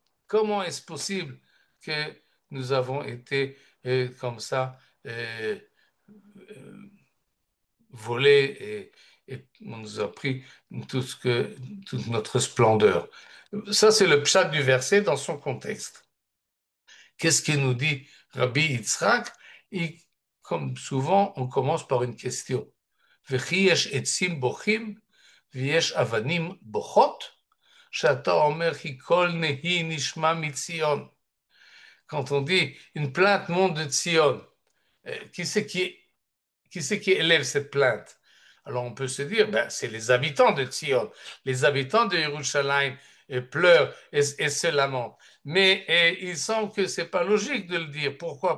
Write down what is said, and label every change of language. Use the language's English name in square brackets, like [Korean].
[French] Comment est-ce possible que nous avons été comme ça euh, volés et on nous a pris toute notre splendeur. Ça, c'est le pshat du verset dans son contexte. Qu'est-ce qu'il nous dit Rabbi Yitzhak? Comme souvent, on commence par une question. [Hebrew] וכי יש עצים בוכים ויש אבנים בוכות? שאתה אומר כי קול נהי נשמע מציון. [French] Quand on dit une plainte monte de Sion, qui c'est qui élève cette plainte? Alors on peut se dire, ben, c'est les habitants de Sion, les habitants de Yerushalayim pleurent et se lamentent. Mais il semble que c'est pas logique de le dire. Pourquoi?